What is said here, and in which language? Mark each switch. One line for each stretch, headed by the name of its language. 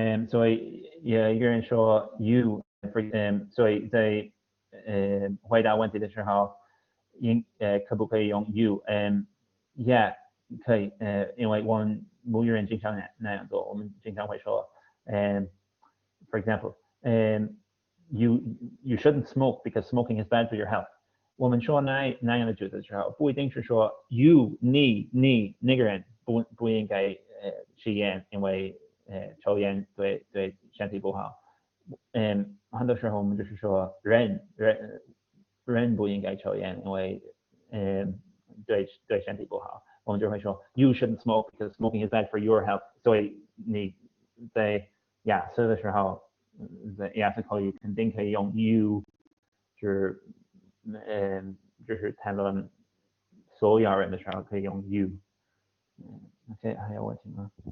Chinese: So一个人说 you， 所以在回答问题的时候，可不可以用 you？Yeah， 可以。因为我们母语人经常那样做，我们经常会说，
English: for example， you shouldn't smoke because smoking is bad for your health。
Chinese: 我们说那样的句子的时候，不一定是说 you 你那个人不应该吸烟，因为抽烟对身体不好。很多时候我们就是说人不应该抽烟，因为对身体不好。我们就会说
English: you shouldn't smoke because smoking is bad for your health。
Chinese: 所以你在雅思的时候，在雅思口语肯定可以用 you， 就是谈论所有人的时候可以用 you。OK， 还有问题吗？